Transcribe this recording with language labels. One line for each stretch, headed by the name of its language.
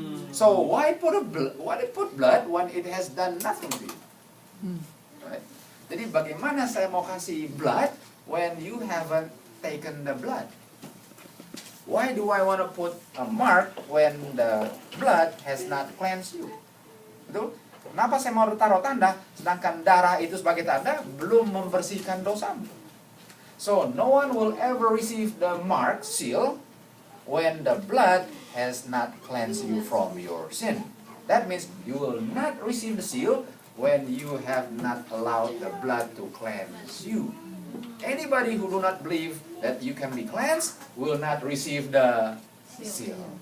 English: So why put blood when it has done nothing to you? Right?
Indonesian: Jadi bagaimana saya mau kasih
English: blood when you haven't taken the blood? Why do I want to put a mark when the blood has not cleansed you?
Indonesian: Betul? Kenapa saya mau taruh tanda sedangkan darah itu sebagai tanda belum membersihkan dosamu?
English: So no one will ever receive the mark, seal, when the blood has not cleansed you from your sin. That means you will not receive the seal when you have not allowed the blood to cleanse you. Anybody who do not believe that you can be cleansed will not receive the seal.